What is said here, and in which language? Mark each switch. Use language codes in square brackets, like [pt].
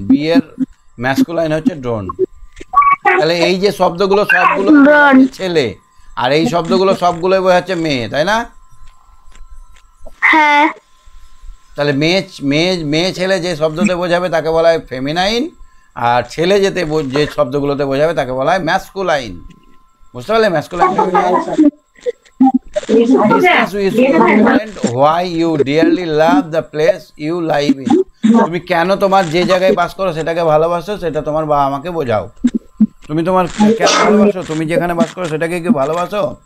[bn] B এর masculine হচ্ছে drone. তাহলে এই যে শব্দগুলো সবগুলো ছেলে, আর এই শব্দগুলো সবগুলোই বোঝাচ্ছে মেয়ে, তাই না? হ্যাঁ। তাহলে মেয়ে ছেলে যে শব্দতে বোঝাবে তাকে বলা হয় ফেমিনাইন, আর ছেলে যে শব্দগুলোতে বোঝাবে তাকে বলা হয় ম্যাসকুলাইন। বুঝতে পারলে? Masculine, feminine. [en] Discuss with your friend why you dearly love the place you live in. [bn] তুমি কেন তোমার যে জায়গায় বাস করো সেটাকে ভালোবাসো, সেটা তোমার বাবা মাকে বোঝাও। তুমি তোমার কেন ভালোবাসো, তুমি যেখানে বাস করো সেটাকে কি ভালোবাসো?